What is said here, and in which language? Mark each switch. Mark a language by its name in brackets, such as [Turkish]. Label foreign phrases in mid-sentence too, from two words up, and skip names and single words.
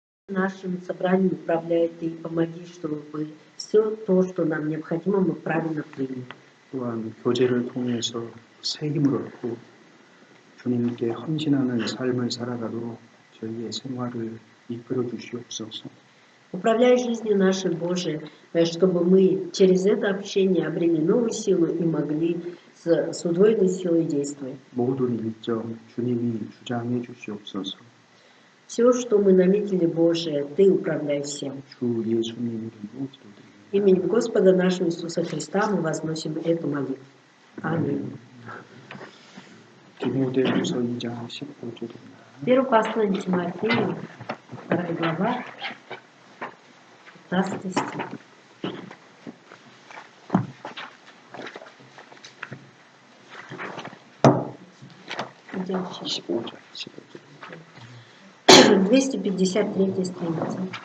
[Russian] Нашим собранием управляй Ты и помоги, чтобы все то, что нам необходимо, мы правильно приняли. [Korean] 또한 교제를 통해서 새 힘을 얻고 주님께 헌신하는 삶을 살아가도록 저희의 생활을 이끌어 주시옵소서. [Russian] Управляй жизнью нашей, Боже, чтобы мы через это общение обрели новую силу и могли с удвоенной силой действовать. [Korean] 모든 일정 주님이 주장해 주시옵소서. [Russian] Все, что мы наметили, Боже, Ты управляй всем. [Korean] 주 예수님 이름으로 기도드립니다. [Russian] Именем Господа нашего Иисуса Христа мы возносим эту молитву. Аминь. [Korean] 디모데후서 2장 15절입니다. [Russian] Первое послание Тимофею, 2 глава, 15 стих. Идем сейчас. [Korean] 15절. [Russian] 253 страница.